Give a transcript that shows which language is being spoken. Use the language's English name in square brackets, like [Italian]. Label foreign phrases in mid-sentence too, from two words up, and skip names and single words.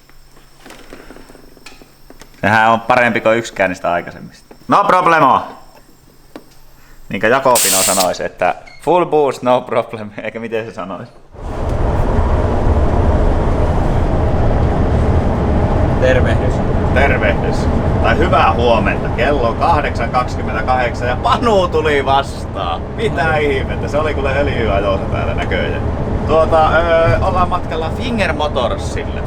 [Finnish] Sehän on parempi kuin yksikään niistä aikaisemmista. [English] No problemo! [Finnish] Niinkä Jakobino sanoisi, että [English] full boost, no problem, [Finnish] eikä miten se sanoisi. Tervehdys. Tervehdys. Tai hyvää huomenta. Kello on 8.28 ja Panu tuli vastaan. Mitä ihmettä? Se oli kyllä öljyajossa täällä näköjään. Ollaan matkalla Finger Motorsille.